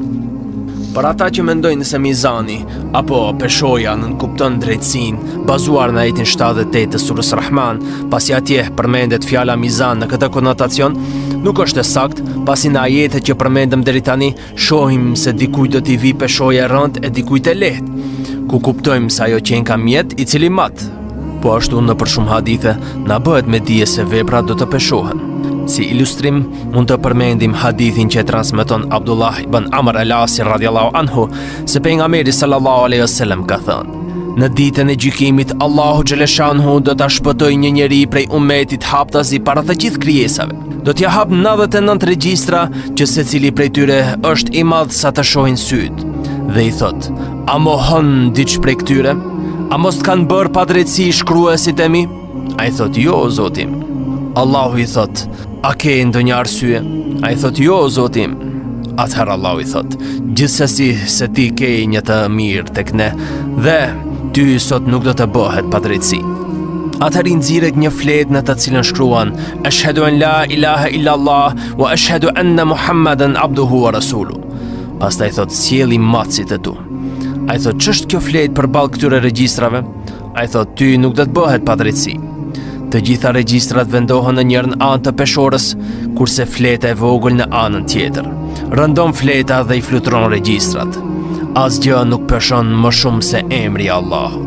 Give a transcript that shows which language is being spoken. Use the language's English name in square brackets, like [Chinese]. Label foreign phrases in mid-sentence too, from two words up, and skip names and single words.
[Albanian] Për ata që mendojnë se mizani apo peshoja nënkupton drejtësinë, bazuar në ajetin 78 të surës Rahman, pasi atje përmendet fjala mizan në këtë konotacion, nuk është e saktë, pasi në ajetet që përmendëm deri tani shohim se dikujt do t'i vi peshoja e rëndë e dikujt e lehtë, ku kuptojmë se ajo qenë ka mjet i cili mat. Po ashtu në për shumë hadithe na bëhet me dije se veprat do të peshohen. Si ilustrim, mund të përmendim hadithin që transmeton Abdullah ibn Amr al-Asi [Arabic] رضي الله عنه, [Albanian] se pejgamberi [Arabic] صلى الله عليه وسلم [Albanian] ka thënë: në ditën e gjykimit Allahu xhaleshanuhu do ta shpëtojë një njeri prej ummetit haptazi para të gjithë krijesave. Do t'ja hap 99 regjistra që secili prej tyre është i madh sa të shohin syt. Dhe i thot: a mohon diç prej këtyre? A mos kanë bërë padrejtësi shkruesit e mi? Ai thot: jo, o Zoti. Allahu i thot: a ke ndonjë arsye? Ai thot: jo, o Zoti. Atëherë Allahu i thot: gjithsesi se ti ke një të mirë tek ne dhe ty sot nuk do të bëhet padrejtësi. Atëherë nxirret një fletë në të cilën shkruan: [Arabic] أشهد أن لا إله إلا الله وأشهد أن محمدا عبده ورسوله. [Albanian] Pastaj thot: sjelli macit e tu. Ai thot: ç'është kjo fletë përballë këtyre regjistrave? Ai thot: ty nuk do të bëhet padrejtësi. Të gjitha regjistrat vendohen në njërën anë të peshorës, kurse fleta e vogël në anën tjetër. Rëndon fleta dhe i flutron regjistrat. Asgjë nuk peshon më shumë se emri i Allahut.